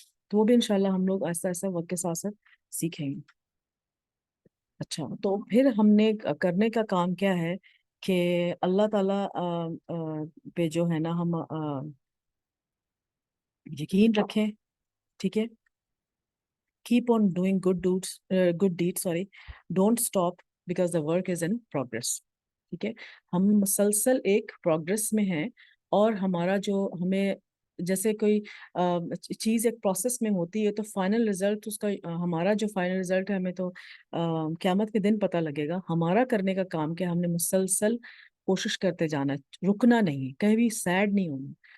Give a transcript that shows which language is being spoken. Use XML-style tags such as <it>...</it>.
<ur>تو وہ بھی انشاءاللہ ہم لوگ ایسا ایسا وقت کے ساتھ ساتھ سیکھیں گے. اچھا تو پھر ہم نے کرنے کا کام کیا ہے کہ اللہ تعالیٰ پہ جو ہے نا ہم یقین رکھیں. ٹھیک ہے،</ur> <en>keep on doing good deeds, don't stop because the work is in progress.</en> <ur>ٹھیک ہے، ہم مسلسل ایک پروگرس میں ہیں، اور ہمارا جو ہمیں جیسے کوئی چیز ایک پروسیس میں ہوتی ہے تو فائنل رزلٹ اس کا ہمارا جو فائنل رزلٹ ہے ہمیں تو قیامت کے دن پتہ لگے گا. ہمارا کرنے کا کام کیا، ہم نے مسلسل کوشش کرتے جانا، رکنا نہیں، کہیں بھی سیڈ نہیں ہونا.</ur>